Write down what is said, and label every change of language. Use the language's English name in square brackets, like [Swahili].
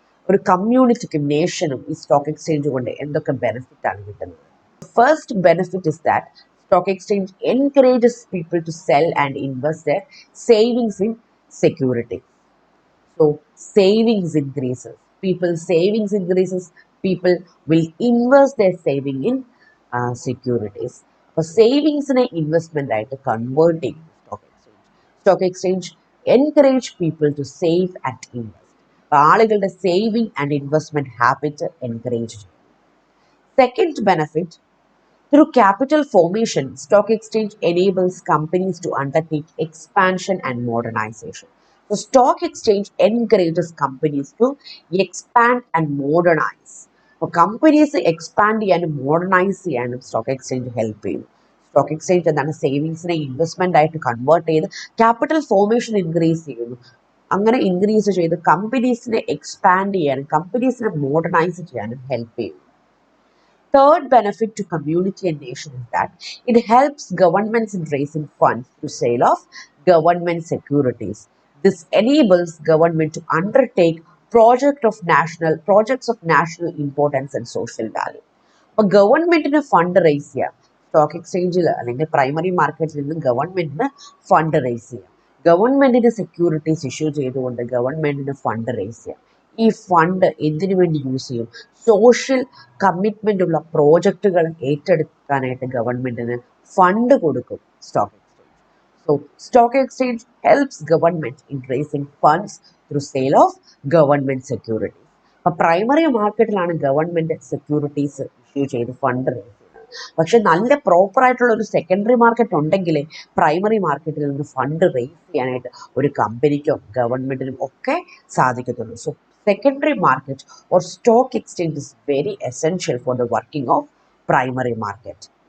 [Malayalam] ഒരു കമ്മ്യൂണിറ്റിക്കും നേഷനും ഈ stock exchange കൊണ്ട് എന്തൊക്കെ ബെനിഫിറ്റ് ആണ് കിട്ടുന്നത്? [English] first benefit is that stock exchange encourages people to sell and invest their savings in security. So savings increases. People's savings increases. People will invest their saving in securities. For savings in an investment right, converting stock exchange. Stock exchange encourage people to save and invest. [Malayalam] ആളുകളുടെ saving and investment habit encourage ചെയ്യും. [English] Second benefit, through capital formation, stock exchange enables companies to undertake expansion and modernization. The stock exchange encourages companies to expand and modernize. For companies to expand and modernize [Malayalam] ചെയ്യാനും [English] Stock exchange help ചെയ്യും. [Malayalam] Stock exchange എന്താണ് സേവിങ്സിനെ investment ആയിട്ട് convert ചെയ്ത് capital formation increase ചെയ്യുന്നു. അങ്ങനെ increase ചെയ്ത് കമ്പനീസിനെ expand ചെയ്യാനും കമ്പനീസിനെ modernise ചെയ്യാനും ഹെൽപ്പ് ചെയ്യും. [English] Third benefit to community and nation is that it helps governments in raising funds through sale of government securities. This enables government to undertake projects of national importance and social value. [Malayalam] അപ്പോൾ ഗവൺമെന്റിന് fund raise ചെയ്യാം. Stock എക്സ്ചേഞ്ചിൽ അല്ലെങ്കിൽ primary മാർക്കറ്റിൽ നിന്ന് ഗവൺമെന്റിന് fund raise ചെയ്യാം. ഗവൺമെന്റിന് സെക്യൂരിറ്റീസ് ഇഷ്യൂ ചെയ്തുകൊണ്ട് ഗവൺമെന്റിന് ഫണ്ട് റേസ് ചെയ്യാം. ഈ ഫണ്ട് എന്തിനു വേണ്ടി യൂസ് ചെയ്യും? സോഷ്യൽ കമ്മിറ്റ്മെന്റ് ഉള്ള പ്രോജക്റ്റുകൾ ഏറ്റെടുക്കാനായിട്ട് ഗവൺമെന്റിന് ഫണ്ട് കൊടുക്കും stock exchange. [English] So stock exchange helps government in raising funds through sale of government securities. [Malayalam] അപ്പോൾ പ്രൈമറി മാർക്കറ്റിലാണ് ഗവൺമെന്റ് സെക്യൂരിറ്റീസ് ഇഷ്യൂ ചെയ്ത് ഫണ്ട് റേസ് ചെയ്യുന്നത്. പക്ഷെ നല്ല പ്രോപ്പർ ആയിട്ടുള്ള ഒരു സെക്കൻഡറി മാർക്കറ്റ് ഉണ്ടെങ്കിലേ പ്രൈമറി മാർക്കറ്റിൽ നിന്ന് ഫണ്ട് റേസ് ചെയ്യാനായിട്ട് ഒരു കമ്പനിക്കോ ഗവൺമെന്റിനും ഒക്കെ സാധിക്കത്തുള്ളൂ. [English] So secondary market or stock exchange is very essential for the working of primary market.